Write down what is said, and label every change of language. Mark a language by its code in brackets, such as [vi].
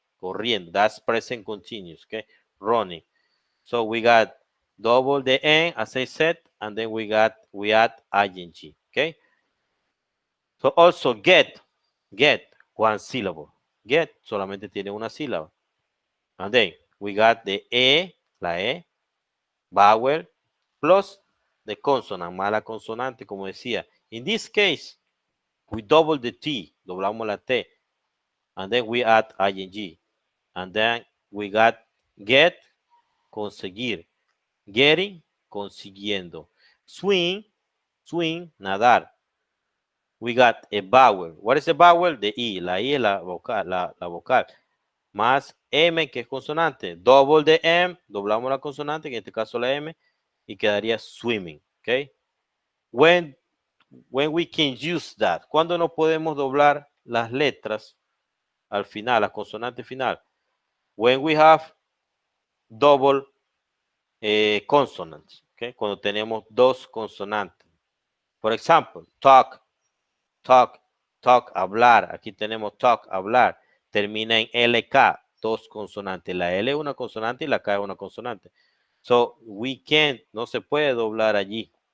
[en] Corriendo, that's present continuous, okay? Running. So we got double the N, as I said, and then we add ing, okay? So also get, one syllable. [es] Get solamente tiene una sílaba. [en] And then we got the la E, vowel, plus the consonant, [es] mala consonante, como decía. [en] In this case, we double the T, [es] doblamos la T, [en] and then we add ing. And then we got get, conseguir. Getting, consiguiendo. Swing, nadar. We got a vowel. What is a vowel? The I. [es] La I es la vocal, la vocal. Más M, que es consonante. [en] Double the M, [es] doblamos la consonante, en este caso la M, y quedaría swimming. ¿Ok? [en] When we can use that. [es] ¿Cuándo no podemos doblar las letras al final, la consonante final? [en] When we have double consonants. [es] ¿Ok? Cuando tenemos dos consonantes. Por ejemplo, talk, hablar. Aquí tenemos talk, hablar. Termina en LK, dos consonantes. La L es una consonante y la K es una consonante. [en] So, we can't, [es] no se puede doblar allí.